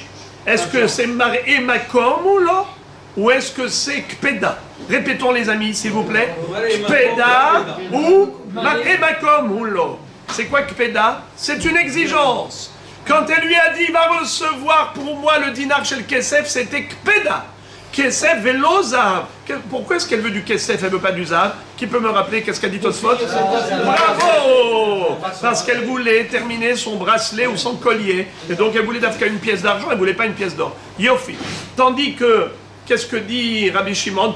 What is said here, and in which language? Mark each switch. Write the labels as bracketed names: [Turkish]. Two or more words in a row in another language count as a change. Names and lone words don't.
[French] Est-ce que c'est [Hebrew] מראה מקום [French] ou là? Ou est-ce que c'est kpeda? Répétons les amis, s'il vous plaît. Kpeda ou [Hebrew] מראה מקום [French] ou là? C'est quoi kpeda? C'est une exigence. Quand elle lui a dit, il va recevoir pour moi le dinar chez le kesef, c'était kpeda. [Hebrew] כסף ולא זהב. [French] Pourquoi est-ce qu'elle veut du kesef, elle veut pas du zahav? Qui peut me rappeler qu'est-ce qu'a dit Tosfot? Bravo! Parce qu'elle voulait terminer son bracelet ou son collier. Et donc elle voulait d'Afka une pièce d'argent, elle voulait pas une pièce d'or. Yofi. Tandis que, qu'est-ce que dit Rabbi Shimon?